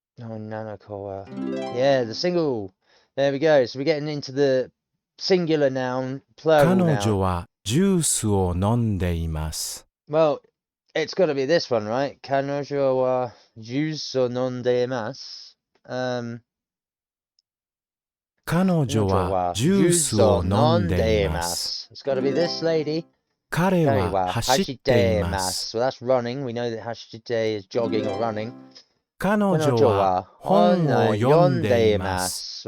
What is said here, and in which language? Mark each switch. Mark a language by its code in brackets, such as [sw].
[ja] 女の子は [en] Yeah, the single. There we go. So we're getting into the singular noun, plural [ja] 彼 [en] noun. [ja] 女はジュースを飲んでいます。 [en] Well, it's got to be this one, right? [ja] 彼女はジュースを飲んでいます。彼女はジュースを飲んでいます。 [en] It's got to be this lady. [ja] 彼は走っています。 [en] So that's running. We know that 走って is jogging or running. [ja] 彼女は本を読んでいます。